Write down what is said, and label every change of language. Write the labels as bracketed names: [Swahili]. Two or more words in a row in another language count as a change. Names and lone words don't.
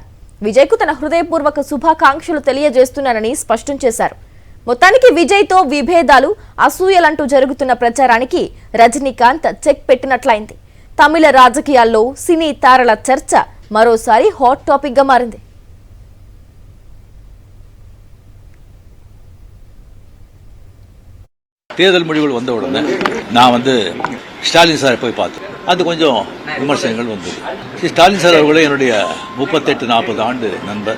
[Telugu] విజయ్కు తన హృదయపూర్వక శుభాకాంక్షలు తెలియజేస్తున్నానని స్పష్టం చేశారు. మొత్తానికి విజయ్తో విభేదాలు, అసూయలంటూ జరుగుతున్న ప్రచారానికి రజనీకాంత్ చెక్ పెట్టినట్లయింది. తమిళ రాజకీయాల్లో సినీ తారల చర్చ మరోసారి [English] hot topic [Telugu] గా మారింది. [Tamil] தேர்தல் முடிவுகள் வந்த உடனே நான் ஸ்டாலின் சாரை போய் பார்த்தேன். அது கொஞ்சம் விமர்சனங்கள் வந்தது. ஸ்டாலின் சார் அவர்களே என்னுடைய 38-40 ஆண்டு நண்பர்.